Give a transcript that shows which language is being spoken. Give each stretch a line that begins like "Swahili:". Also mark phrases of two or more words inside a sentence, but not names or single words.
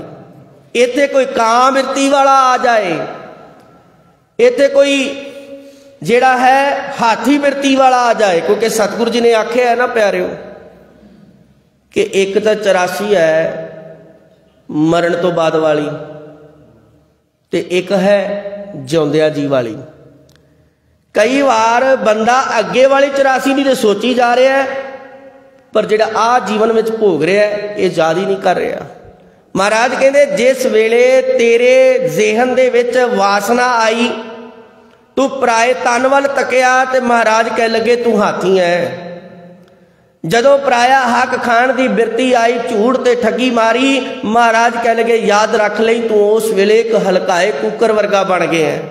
Punjabi: ਇੱਥੇ ਕੋਈ ਕਾਂ ਬਿਰਤੀ ਵਾਲਾ ਆ ਜਾਏ, ਇੱਥੇ ਕੋਈ ਜੇੜ੍ਹਾ ਹੈ ਹਾਥੀ ਬਿਰਤੀ ਵਾਲਾ ਆ ਜਾਏ, ਕਿਉਂਕਿ ਸਤਿਗੁਰੂ ਜੀ ਨੇ ਆਖਿਆ ਹੈ ਨਾ ਪਿਆਰਿਓ ਕਿ ਏਕ ਤੋ 84 ਹੈ ਮਰਨ ਤੋਂ ਬਾਅਦ ਵਾਲੀ, ਤੇ ਏਕ ਹੈ ਜਿਉਂਦਿਆਂ ਜੀ ਵਾਲੀ। ਕਈ ਬਾਰ ਬੰਦਾ ਅੱਗੇ ਵਾਲੀ 84 ਦੀ ਸੋਚੀ ਜਾ ਰਿਹਾ ਹੈ, ਪਰ ਜਿਹੜਾ ਆ ਜੀਵਨ ਮੇਂ ਭੋਗ ਰਿਹਾ ਹੈ ਯੇ ਯਾਦ ਹੀ ਨਹੀਂ ਕਰ ਰਿਹਾ। ਮਹਾਰਾਜ ਕਹਿਤੇ ਜਿਸ ਵੇਲੇ ਤੇਰੇ ਜ਼ਿਹਨ ਦੇ ਵਿੱਚ ਵਾਸਨਾ ਆਈ, ਤੂੰ ਪਰਾਏ ਤਨ ਵੱਲ ਤੱਕਿਆ ਤੇ ਮਹਾਰਾਜ ਕਹਿ ਲੱਗੇ ਤੂੰ ਹਾਥੀ ਹੈਂ। ਜਦੋਂ ਪਰਾਇਆ ਹੱਕ ਖਾਣ ਦੀ ਬਿਰਤੀ ਆਈ, ਝੂਠ ਤੇ ਠੱਗੀ ਮਾਰੀ, ਮਹਾਰਾਜ ਕਹਿ ਲੱਗੇ ਯਾਦ ਰੱਖ ਲਈ ਤੂੰ ਉਸ ਵੇਲੇ ਏਕ ਹਲਕਾਏ ਕੁੱਕਰ ਵਰਗਾ ਬਣ ਗਿਆ ਹੈ।